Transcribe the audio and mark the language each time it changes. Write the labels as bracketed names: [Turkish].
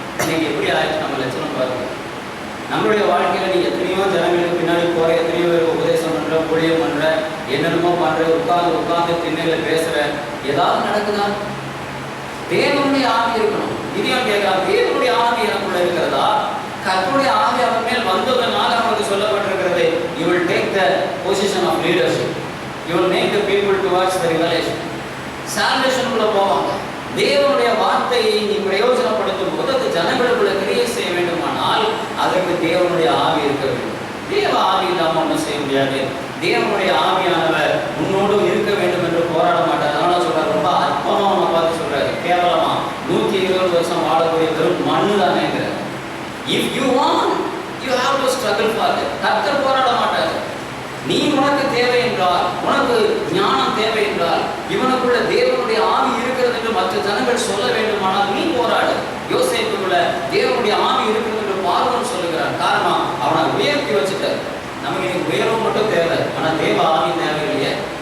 [Tamil] இன்னைக்கு எப்படி ஆயிடுச்சு நம்ம லட்சணம் பாருங்க. நம்மளுடைய வாழ்க்கையில நீ எத்தனையோ ஜனங்களுக்கு பின்னாடி போற, எத்தனையோ பேருக்கு உபதேசம் பண்ற, ஊழியம் பண்ற, என்னென்னமோ பண்ற, உட்கார்ந்து திண்ணையில பேசுற, ஏதாவது நடக்குதா? தேவனுடைய ஆவி இருக்கணும். இதையும் கேட்கலாம், தேவனுடைய ஆவி எனக்குள்ள இருக்கிறதா? கர்த்தருடைய ஆவி அவன் மேல் வந்ததனால அவனுக்கு சொல்லப்பட்டிருக்கிறது, [English] you will take the position of leadership, you will make the people towards the revelation. [Tamil] சால்வேஷனுக்குள்ள போவாங்க. தேவனுடைய வார்த்தையை நீ பிரயோஜனப்படுத்தும் போது அது ஜனங்களுக்குள்ள கிரியை செய்ய வேண்டுமானால் அதற்கு தேவனுடைய ஆவி இருக்க வேண்டும். தேவ ஆவி இல்லாமல் ஒன்றும் செய்ய முடியாது. தேவனுடைய ஆவியானவர் உன்னோடு இருக்க வேண்டும் என்று போராட மாட்டார். அதனால சொல்றாரு, ரொம்ப அற்பமா அவனை பார்த்து சொல்றாரு, கேவலமா 120 வருஷம் வாழக்கூடிய வெறும் மண்ணு தானேங்கிறார். [English] If you want, you have to struggle for it. [Tamil] கர்த்தர் போராட மாட்டார். நீ உனக்கு தேவை என்றால், உனக்கு ஞானம் தேவை என்றால், இவனுக்குள்ள தேவனுடைய ஆவி இருக்கிறது என்று மற்ற ஜனங்கள் சொல்ல வேண்டுமானால் நீ போராடு. யோசேப்புக்குள்ள தேவனுடைய ஆவி இருக்கிறது என்று பார்வோன் சொல்லுகிறார். காரணம், அவனை உயர்த்தி வச்சுட்டார். நமக்கு இன்னைக்கு உயர்வு மட்டும் தேவை, ஆனால் தேவ ஆவி தேவை இல்லையே.